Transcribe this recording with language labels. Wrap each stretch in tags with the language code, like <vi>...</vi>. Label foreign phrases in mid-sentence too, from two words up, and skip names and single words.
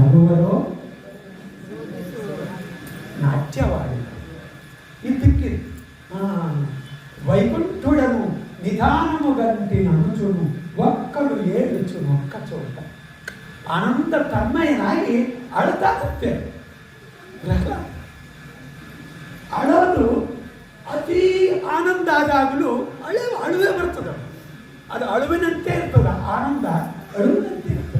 <kn>ಇವರು ನಾಟ್ಯವಾಡಿ ಇದಕ್ಕೆ</kn> <te>వైకుంఠుడను నిదానము గంటి ననుచును ఒక్కడు ఏడుచును ఒక్క చోట</te> <kn>ಆನಂದ ತನ್ಮಯನಾಗಿ ಅಳ್ತಾ ಕೂತೇವೆ. ಅಳೋದು ಅತಿ ಆನಂದ ಆದಾಗಲೂ ಅಳುವೆ ಬರ್ತದೆ. ಅದು ಅಳುವಿನಂತೆ ಇರ್ತದೆ, ಆನಂದ ಅಳುವಿನಂತೆ ಇರ್ತದೆ.</kn>